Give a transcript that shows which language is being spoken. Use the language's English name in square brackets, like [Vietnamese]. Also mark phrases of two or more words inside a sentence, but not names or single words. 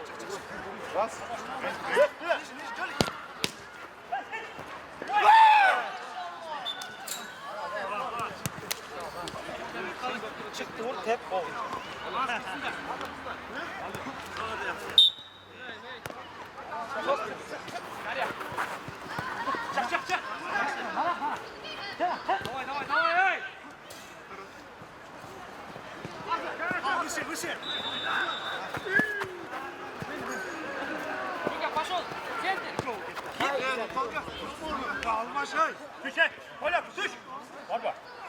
[Turkish] Çıktı vur tep gol. Çak. [Russian] Давай. Выше. Ника, пошел. Центр. [Turkish] Düş. Gol yap. Düş. Gol var.